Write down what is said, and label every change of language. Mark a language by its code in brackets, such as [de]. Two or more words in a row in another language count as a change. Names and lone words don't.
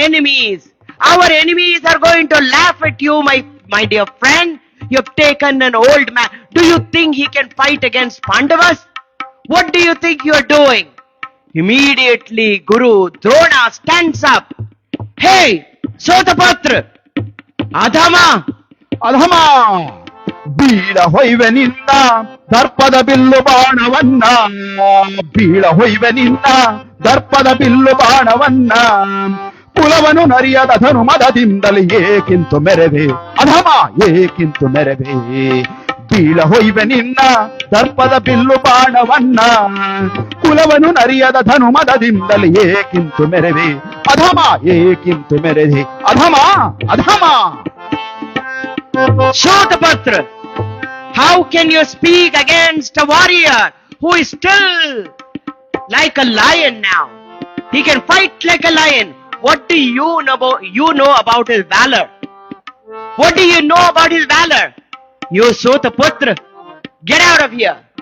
[en] Our enemies Our enemies are going to laugh at you, my dear friend. You have taken an old man. Do you think he can fight against Pandavas? What do you think you are doing? Immediately, Guru Drona stands up. Hey, Sotapatra, Adhama, [kn] ಅಧಮ ಬೀಳ ಹೊಯ್ವೆ ನಿನ್ನ ದರ್ಪದ ಬಿಲ್ಲು ಬಾಣವನ್ನ, ಬೀಳ ಹೊಯ್ವೆ ನಿನ್ನ ದರ್ಪದ ಬಿಲ್ಲು ಬಾಣವನ್ನ, ಕುಲವನು ನರಿಯದ ಧನುಮದದಿಂದಲೇ ಏಕಿಂತು ಮೆರೆವೆ, ಅಧಮ ಏಕಿಂತು ಮೆರೆವೆ. ಬೀಳ ಹೊಯ್ವೆ ನಿನ್ನ ದರ್ಪದ ಬಿಲ್ಲು ಬಾಣವನ್ನ, ಕುಲವನು ನರಿಯದ ಧನುಮದದಿಂದಲೇ ಏಕಿಂತು ಮೆರೆವೆ, ಅಧಮ ಏಕಿಂತು ಮೆರೆವೆ, ಅಧಮ ಅಧಮ. [en] Sotapatra, how can you speak against a warrior who is still like a lion now? He can fight like a lion. What do you know about his valor? What do you know about his valor? You Sotapatra, get out of here.